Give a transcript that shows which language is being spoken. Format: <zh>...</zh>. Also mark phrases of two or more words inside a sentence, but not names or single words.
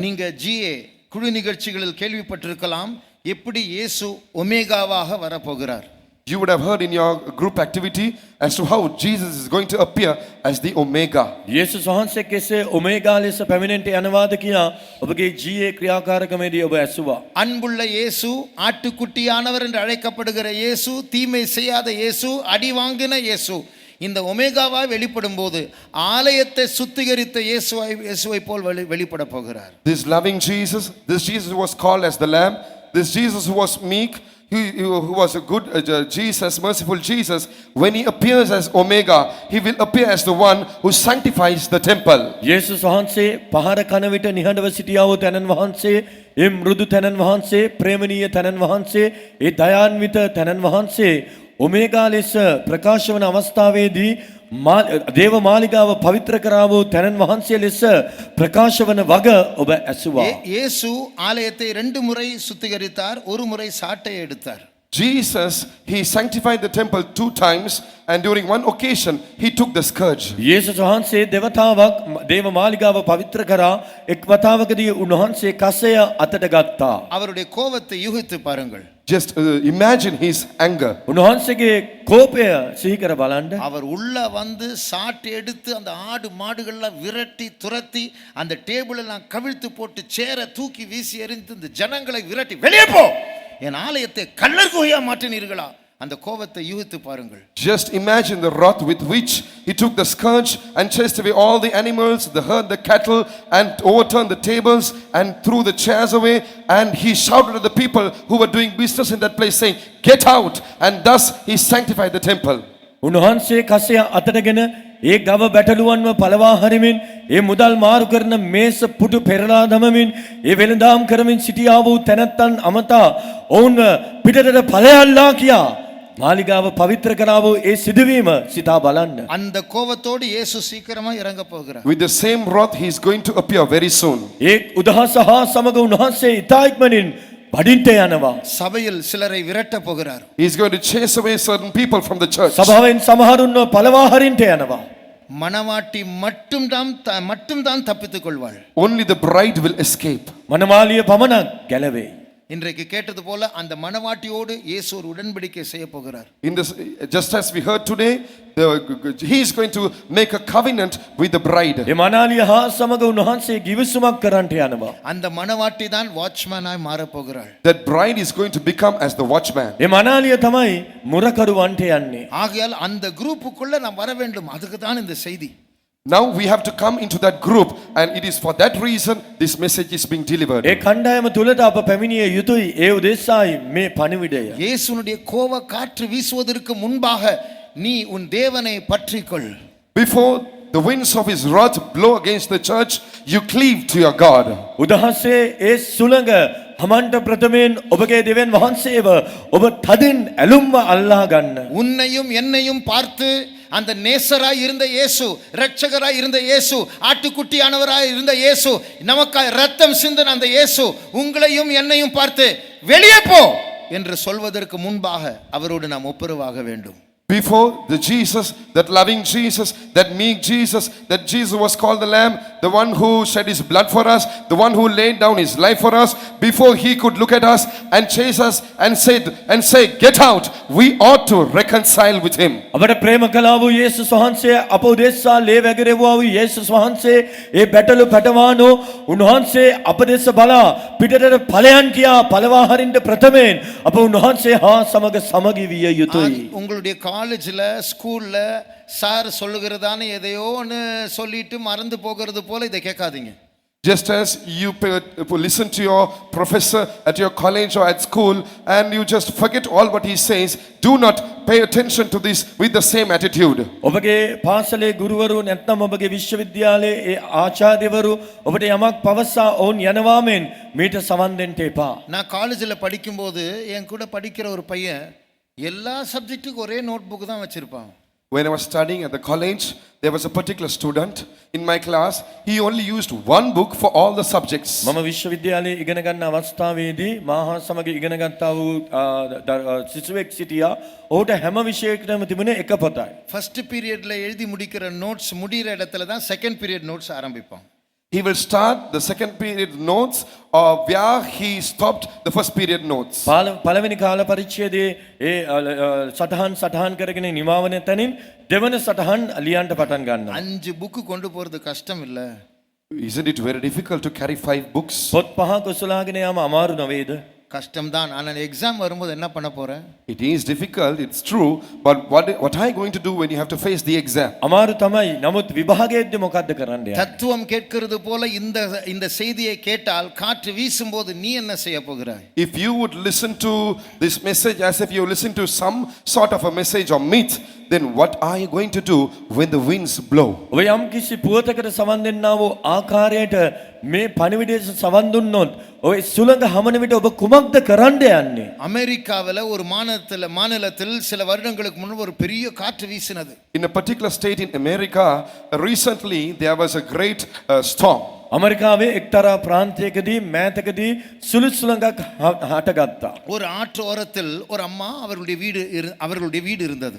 <ta>நீங்க GA குழு நிகழ்ச்சிகளில் கேள்விப்பட்டிருக்கலாம். எப்படி இயேசு ஒமேகாவாக வரப்போகிறார்.</ta> <en>You would have heard in your group activity as to how Jesus is going to appear as the Omega.</en> <si>යේසුස් වහන්සේ කෙසේ ඔමේගා ලෙස පැමිණෙන්නට යනවාද කියා ඔබගේ ජීයේ ක්‍රියාකාරකමේදී ඔබ ඇසුවා.</si> <ta>அன்புள்ள இயேசு, ஆட்டுக்குட்டியானவர் என்று அழைக்கப்படுகிற இயேசு, தீமை செய்யாத இயேசு, அடி வாங்கின இயேசு இந்த ஒமேகாவாய் வெளிப்படும் போது ஆலயத்தை சுத்திகரித்த இயேசுவை போல் வெளிப்பட போகிறார்.</ta> <en>This loving Jesus, this Jesus who was called as the Lamb, this Jesus who was meek, who was a good Jesus, merciful Jesus, when he appears as Omega, he will appear as the one who sanctifies the temple.</en> <si>යේසුස් වහන්සේ පහර කන විට නිහඬව සිටියා වූ තැනන් වහන්සේ, ඒ මෘදු තැනන් වහන්සේ, ප්‍රේමණීය තැනන් වහන්සේ, ඒ දයාන්විත තැනන් වහන්සේ ඔමේගා ලෙස ප්‍රකාශ වන අවස්ථාවේදී දේව මාලිගාව පවිත්‍ර කරා වූ තැනන් වහන්සේ ලෙස ප්‍රකාශ වන වග ඔබ ඇසුවා.</si> <ta>இயேசு ஆலயத்தை 2 முறை சுத்திகரித்தார், ஒரு முறை சாட்டை எடுத்தார்.</ta> <en>Jesus, he sanctified the temple 2 times, and during one occasion he took the scourge.</en> <si>යේසුස් වහන්සේ දෙවතාවක් දේව මාලිගාව පවිත්‍ර කරා. එක් වතාවකදී උන්වහන්සේ කසය අතට ගත්තා.</si> <ta>அவருடைய கோபத்தை யூகித்து பாருங்கள்.</ta> <en>Just imagine his anger.</en> <si>උන්වහන්සේගේ කෝපය සිහි කර බලන්න.</si> <ta>அவர் உள்ள வந்து சாட்டை எடுத்து அந்த ஆடு மாடுகள்லாம் விரட்டி துரத்தி அந்த டேபிள் எல்லாம் கவிழ்த்து போட்டு சேரை தூக்கி வீசி எறிந்து இந்த ஜனங்களை விரட்டி வெளியே போ, என் ஆலயத்தை கல்லர் குகையா மாற்றினீர்களா, அந்த கோபத்தை யூகித்து பாருங்கள்.</ta> <en>Just imagine the wrath with which he took the scourge and chased away all the animals, the herd, the cattle, and overturned the tables and threw the chairs away, and he shouted at the people who were doing business in that place saying, "Get out!" And thus he sanctified the temple.</en> <si>උන්වහන්සේ කසය අතටගෙන ඒ ගව බැටළුවන්ව පළවා හරිමින් ඒ මුදල් මාරු කරන මේස පුටු පෙරලා දමමින් ඒ වෙළඳාම් කරමින් සිටියා වූ තැනැත්තන් අමතා ඔවුන් පිටතට ඵලයල්ලා කියා මාලිගාව පවිත්‍ර කරා වූ ඒ සිදුවීම සිතා බලන්න.</si> <ta>அந்த கோபத்தோடு இயேசு சீக்கிரமா இறங்க போகிறார்.</ta> <en>With the same wrath he is going to appear very soon.</en> <si>ඒ උදහස හා සමග උන්වහන්සේ ඉතා ඉක්මනින් වඩින්ට යනවා.</si> <ta>சபையில் சிலரை விரட்ட போகிறார்.</ta> <en>He is going to chase away certain people from the church.</en> <si>සභාවෙන් සමහරුන්ව පළවා හරින්ට යනවා.</si> <ta>மணவாட்டி மட்டும்தான் தப்பித்துக் கொள்வாள்.</ta> <en>Only the bride will escape.</en> <si>මනමාලිය පමණක් ගැලවේ.</si> <ta>இன்றைக்கு கேட்டது போல அந்த மணவாட்டியோடு இயேசு ஒரு உடன்படிக்கை செய்ய போகிறார்.</ta> <en>In this, just as we heard today, he is going to make a covenant with the bride.</en> <si>ඒ මනාලිය හා සමග උන්වහන්සේ ගිවිසුමක් කරන්නට යනවා.</si> <ta>அந்த மணவாட்டி தான் வாட்ச்மேனாய் மாறப் போகிறாள்.</ta> <en>That bride is going to become as the watchman.</en> <si>ඒ මනාලිය තමයි මුරකරුවන්ට යන්නේ.</si> <ta>ஆகையால் அந்த குரூப்புக்குள்ள நாம் வர வேண்டும். அதுக்கு தான் இந்த செய்தி.</ta> <en>Now we have to come into that group, and it is for that reason this message is being delivered.</en> <si>ඒ කණ්ඩායම තුලට අප පැමිණිය යුතුයි. ඒ උදෙසායි මේ පණිවිඩය.</si> <ta>இயேசுனுடைய கோப காற்று வீசுவதற்கு முன்பாக நீ உன் தேவனை பற்றிக்கொள்.</ta> <en>Before the winds of his wrath blow against the church, you cleave to your God.</en> <si>උදහසේ ඒ සුළඟ හමන්ට ප්‍රථමයෙන් ඔබගේ දෙවියන් වහන්සේව ඔබ තදින් ඇලුම්ව අල්ලා ගන්න.</si> <ta>உன்னையும் என்னையும் பார்த்து அந்த நேசராய் இருந்த இயேசு, இரட்சகராய் இருந்த இயேசு, ஆட்டுக்குட்டியானவராய் இருந்த இயேசு, நமக்காய் ரத்தம் சிந்தின அந்த இயேசு உங்களையும் என்னையும் பார்த்து வெளியே போ என்று சொல்வதற்கு முன்பாக அவரோடு நாம் ஒப்புரவாக வேண்டும்.</ta> <en>Before the Jesus, that loving Jesus, that meek Jesus, that Jesus was called the Lamb, the one who shed his blood for us, the one who laid down his life for us, before he could look at us and chase us and say, "Get out," we ought to reconcile with him.</en> <si>අපට ප්‍රේම කළා වූ යේසුස් වහන්සේ අප උදෙසා ලේ වැගිරෙවුවා වූ යේසුස් වහන්සේ ඒ බැටළු පැටවානෝ උන්වහන්සේ අප දෙස බලා පිටතට ඵලයන් කියා පළවා හරින්න ප්‍රථමයෙන් අප උන්වහන්සේ හා සමග සමගි විය යුතුයි.</si> <ta>உங்களுடைய</ta> <en>collegeil schoolil sir</en> <ta>சொல்லுகிறதான எதையோன்னு சொல்லிட்டு மறந்து போகிறது போல இதை கேட்காதீங்க.</ta> <en>Just as you listen to your professor at your college or at school and you just forget all what he says, do not pay attention to this with the same attitude.</en> <si>ඔබගේ පාසලේ ගුරුවරු නැත්නම් ඔබගේ විශ්වවිද්‍යාලයේ ඒ ආචාර්යවරු ඔබට යමක් පවසා ඔවුන් යනවාමෙන් මීට සවන් දෙන්න එපා.</si> <ta>நான் காலேஜில் படிக்கும்போது என் கூட படிக்கிற ஒரு பையன் எல்லா சப்ஜெக்ட்டுக்கும் ஒரே</ta> <en>note book</en> <ta>தான் வச்சிருப்பான்.</ta> <en>When I was studying at the college, there was a particular student in my class. He only used one book for all the subjects.</en> <si>මම විශ්වවිද්‍යාලයේ ඉගෙන ගන්න අවස්ථාවේදී මාහා සමග ඉගෙන ගත්තා වූ සිසුවෙක් සිටියා. ඔහුට හැම විෂයයකටම තිබුණේ එක පොතයි.</si> <en>first periodla</en> <ta>எழுதி முடிக்கிற நோட்ஸ் முடிகிற இடத்துல தான்</ta> <en>second period notes</en> <ta>ஆரம்பிப்பான்.</ta> <en>He will start the second period notes where he stopped the first period notes.</en> <si>පළවෙනි කාල පරිච්ඡේදයේ ඒ සටහන් කරගෙන නිමාවන තැනින් දෙවන සටහන් ලියන්න පටන් ගන්නවා.</si> <ta>5 புக்கு கொண்டு போறது கஷ்டம் இல்ல.</ta> <en>Isn't it very difficult to carry 5 books?</en> <si>පොත් පහක් උසලාගෙන යාම අමාරු නවේද?</si> <ta>கஷ்டம்தான். ஆனால் எக்ஸாம் வரும்போது என்ன பண்ண போறேன்?</ta> <en>It is difficult, it's true, but what are you going to do when you have to face the exam?</en> <si>අමාරු තමයි. නමුත් විභාගයේදී මොකද්ද කරන්න යන්නේ?</si> <ta>தத்துவம் கேட்கிறது போல இந்த செய்தியை கேட்டால் காற்று வீசும்போது நீ என்ன செய்ய போகிறாய்?</ta> <en>If you would listen to this message as if you listen to some sort of a message or myth, then what are you going to do when the winds blow?</en> <si>ඔබ යම් කිසි පුවතකට සවන් දෙන්නා වූ ආකාරයට මේ පණිවිඩයට සවන් දුන්නොත් ඔය සුළඟ හමන විට ඔබ කුමක්ද කරන්න යන්නේ?</si> <ta>அமெரிக்காவில் ஒரு மாநிலத்தில் சில வருடங்களுக்கு முன்பு ஒரு பெரிய காற்று வீசினது.</ta> <en>In a particular state in America, recently there was a great storm.</en> <si>ඇමරිකාවේ එක්තරා ප්‍රාන්තයකදී මෑතකදී සුළු සුළඟක් හටගත්තා.</si> <ta>ஒரு ஆற்று ஓரத்தில் ஒரு அம்மா அவர்களுடைய வீடு இருந்தது.</ta>